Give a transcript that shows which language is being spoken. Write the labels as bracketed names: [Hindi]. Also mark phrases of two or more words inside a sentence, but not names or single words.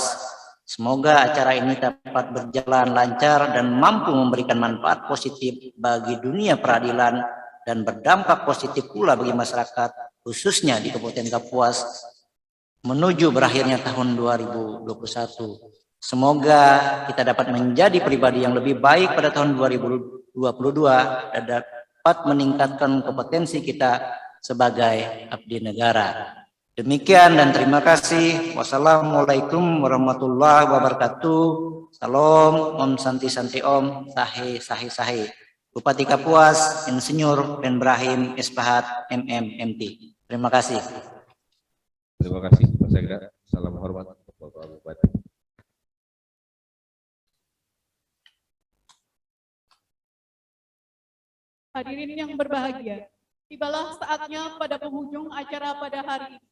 [Indonesian] Semoga acara ini dapat berjalan lancar dan mampu memberikan manfaat positif bagi dunia peradilan dan berdampak positif pula bagi masyarakat, khususnya di Kabupaten Kapuas menuju berakhirnya tahun 2021. Semoga kita dapat menjadi pribadi yang lebih baik pada tahun 2022 dan dapat meningkatkan kompetensi kita sebagai abdi negara. Demikian dan terima kasih. [Arabic] والسلام عليكم ورحمة الله وبركاته. [Indonesian] Salam, [Sanskrit] Om Santi Santi Om, [Indonesian] Sahe Sahe Sahe. Bupati Kapuas, Insinyur Ben Brahim Esbahat MMMT. Terima kasih. Terima kasih Pak Sekda. Salam hormat Bapak Bupati. Hadirin yang berbahagia, tibalah saatnya pada penghujung acara pada hari ini.